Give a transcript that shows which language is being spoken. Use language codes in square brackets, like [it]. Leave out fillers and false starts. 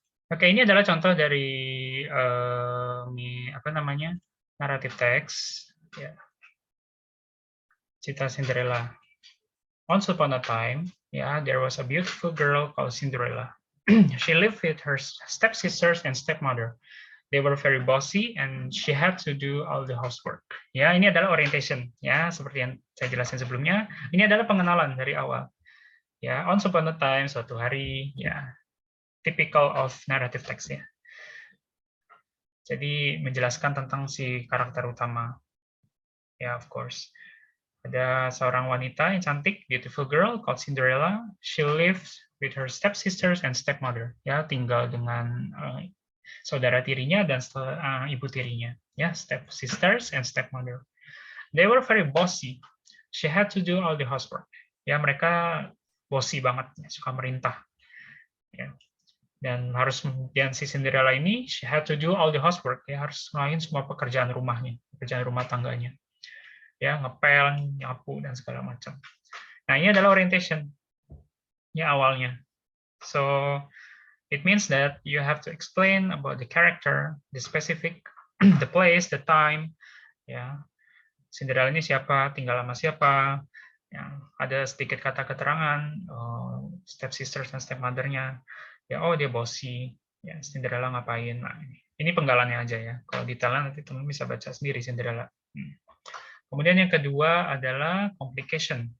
[id] Oke, ini adalah contoh dari apa namanya naratif teks, ya. Cerita Cinderella. [en] Once upon a time, there was a beautiful girl called Cinderella. She lived with her stepsisters and stepmother. They were very bossy and she had to do all the housework. [id] Ya, ini adalah orientation, ya, seperti yang saya jelaskan sebelumnya. Ini adalah pengenalan dari awal. [en] Ya, once upon a time, [id] suatu hari, [en] ya, typical of narrative text, ya. [id] Jadi menjelaskan tentang si karakter utama. Ya, [en] of course. [id] Ada seorang wanita yang cantik, [en] beautiful girl called Cinderella. She lives with her stepsisters and stepmother. [id] Ya, tinggal dengan saudara tirinya dan ibu tirinya. [en] Ya, stepsisters and stepmother. They were very bossy. She had to do all the housework. Ya, [id] mereka bossy banget, suka merintah. [en] Ya. [id] Dan si Cinderella ini, [en] she had to do all the housework. [id] Ya, harus ngelain semua pekerjaan rumahnya, pekerjaan rumah tangganya. Ya, ngepel, nyapu, dan segala macam. Nah, ini adalah orientation ya awalnya. [en] So, it means that you have to explain about the character, the specific, the place, the time. [id] Ya, Cinderella ini siapa, tinggal sama siapa. Ya, ada sedikit kata keterangan, step sisters dan step mother-nya. Ya, oh dia bossy. Ya, Cinderella ngapain? Nah, ini penggalannya aja ya. Kalau detailnya nanti teman bisa baca sendiri Cinderella. Kemudian yang kedua adalah complication.